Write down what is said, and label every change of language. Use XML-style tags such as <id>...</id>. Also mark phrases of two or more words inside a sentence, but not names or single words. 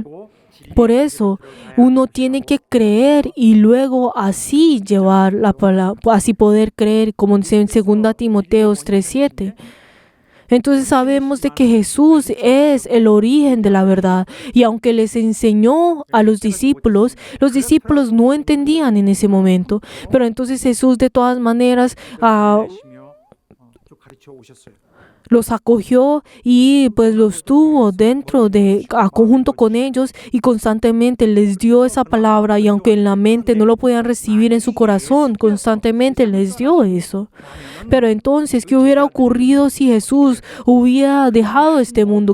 <es>Por eso, uno tiene que creer y luego así llevar la palabra, así poder creer, como dice en 2 Timoteo 3:7. Entonces sabemos de que Jesús es el origen de la verdad. Y aunque les enseñó a los discípulos no entendían en ese momento. Pero entonces Jesús de todas maneras</es> <ko>하시며 또 가르쳐 오셨어요.</ko> <es>los acogió y pues los tuvo dentro de, junto con ellos, y constantemente les dio esa palabra, y aunque en la mente no lo podían recibir, en su corazón constantemente les dio eso. Pero entonces, ¿qué hubiera ocurrido si Jesús hubiera dejado este mundo?</es>